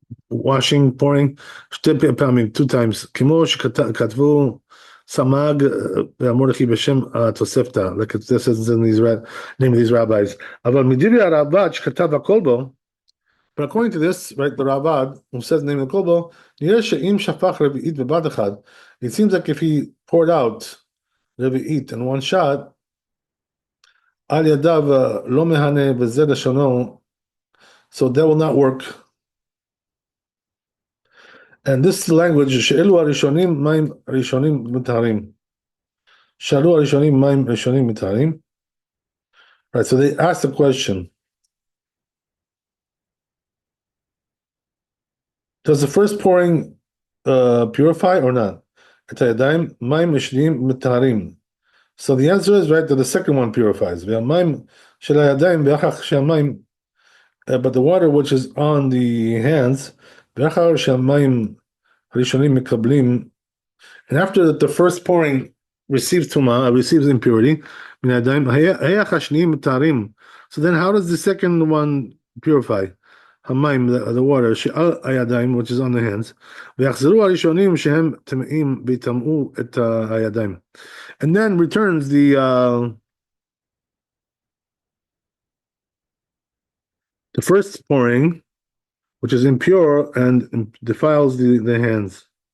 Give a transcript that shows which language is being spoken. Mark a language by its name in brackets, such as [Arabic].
[English] washing, pouring, [Hebrew] שתי פעמים, [English] two times, [Hebrew] כמו שכתבו סמ"ג והמורדכי בשם התוספתא, [English] like it says in these name of these rabbis, [Hebrew] אבל מדברי הרב"ד שכתב הכל בו, [English] but according to this, right, the Ravad, who says the name of the Kolbo, [Hebrew] נראה שאם שפך רביעית בבת אחד, [English] it seems like if he poured out רביעית in one shot, [Hebrew] על ידיו לא מהנה וזה לשונו, [English] so that will not work. And this language, [Hebrew] שאלו הראשונים מים ראשונים מטהרים. שאלו הראשונים מים ראשונים מטהרים. [English] Right, so they asked the question, does the first pouring purify or not? [Hebrew] את הידיים, מים ראשונים מטהרים. [English] So the answer is, right, that the second one purifies. [Hebrew] והמים של הידיים, ואחר שהמים, [English] but the water which is on the hands, [Hebrew] ואחר שהמים הראשונים מקבלים, [English] and after that the first pouring receives טומאה, receives impurity, [Hebrew] מן הידיים, היח השניים מטהרים. [English] So then how does the second one purify? [Hebrew] המים, [English] the water, [Hebrew] שעל הידיים, [English] which is on the hands, [Hebrew] ויחזרו הראשונים שהם טמאים ויטמאו את הידיים. [English] And then returns the first pouring, which is impure and defiles the hands.